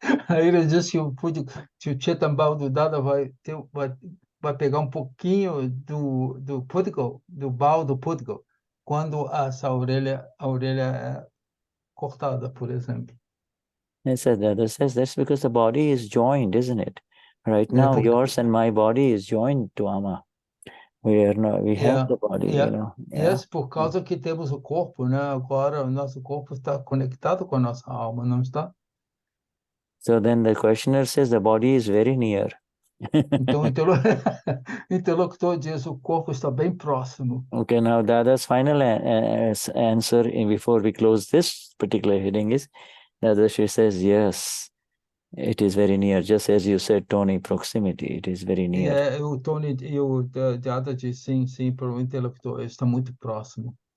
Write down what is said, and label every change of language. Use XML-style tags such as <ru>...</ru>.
<pt>Ele diz que o Chetan Bhav do Dada vai pegar pouquinho do Pudgal, do Bhav do Pudgal, quando essa orelha é cortada, por exemplo.</pt> <en>Yes, Dada says that's because the body is joined, isn't it? Right now, yours and my body is joined to Ama. We have the body,</en> <pt>Yes, por causa que temos o corpo, né? Agora o nosso corpo está conectado com a nossa alma, não está?</pt> <en>So then the questioner says the body is very near.</en> <pt>Então o interlocutor diz o corpo está bem próximo.</pt> <en>Okay, now Dada's final answer before we close this particular heading is, Dadashri says, yes, it is very near. Just as you said, Tony, proximity, it is very near.</en> <pt>O Tony e o Dada diz sim, para o interlocutor, está muito próximo.</pt>